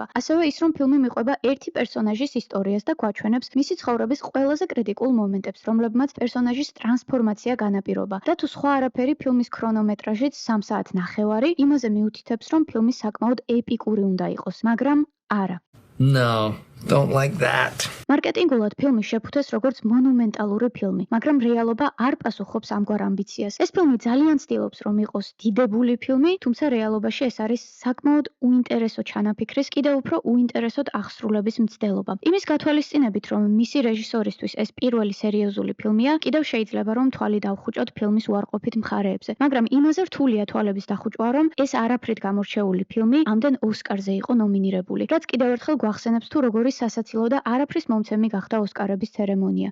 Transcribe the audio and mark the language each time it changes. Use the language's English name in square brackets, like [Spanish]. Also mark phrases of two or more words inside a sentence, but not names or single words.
[Georgian] ასევე ის, რომ ფილმი მიყვება ერთი პერსონაჟის ისტორიას და გვაჩვენებს მისი ცხოვრების ყველაზე კრიტიკულ მომენტებს, რომლებმაც პერსონაჟის ტრანსფორმაცია განაპირობა. და თუ სხვა არაფერი, ფილმის ქრონომეტრაჟიც 3 საათნახევარი იმაზე მიუთითებს, რომ ფილმი საკმაოდ ეპიკური უნდა იყოს, მაგრამ არა. [English] No, don't like that. [Georgian] მარკეტინგულად ფილმი შეფუთეს როგორც მონუმენტალური ფილმი, მაგრამ რეალობა არ პასუხობს ამგვარ ამბიციას. ეს ფილმი ძალიან ცდილობს, რომ იყოს დიდებული ფილმი, თუმცა რეალობაში ეს არის საკმაოდ უინტერესო ჩანაფიქრის, კიდევ უფრო უინტერესოდ აღსრულების მცდელობა. იმის გათვალისწინებით, რომ მისი რეჟისორისთვის ეს პირველი სერიოზული ფილმია, კიდევ შეიძლება რომ თვალი დავხუჭოთ ფილმის უარყოფით მხარეებზე, მაგრამ იმაზე რთულია თვალების დახუჭვა, რომ ეს არაფრით გამორჩეული ფილმი ამდენ ოსკარზე იყო ნომინირებული, რაც კიდევ ერთხელ გვახსენებს თუ როგორი სასაცილო და არაფრის მომცემი გახდა ოსკარების ცერემონია.